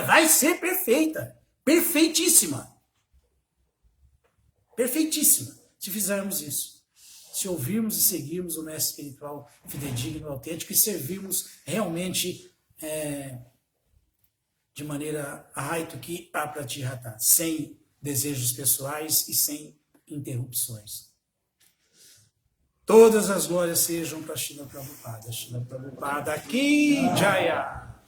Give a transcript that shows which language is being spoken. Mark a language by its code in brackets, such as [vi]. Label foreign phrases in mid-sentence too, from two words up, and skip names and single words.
[pt] Vai ser perfeita. Perfeitíssima. Perfeitíssima. Se fizermos isso. Se ouvirmos e seguirmos o mestre espiritual fidedigno, autêntico, e servirmos realmente de maneira [sa] ahaituki apratihata, [pt] sem desejos pessoais e sem interrupções. Todas as glórias sejam para Srila Prabhupada. Srila Prabhupada [hi] Ki Jaya.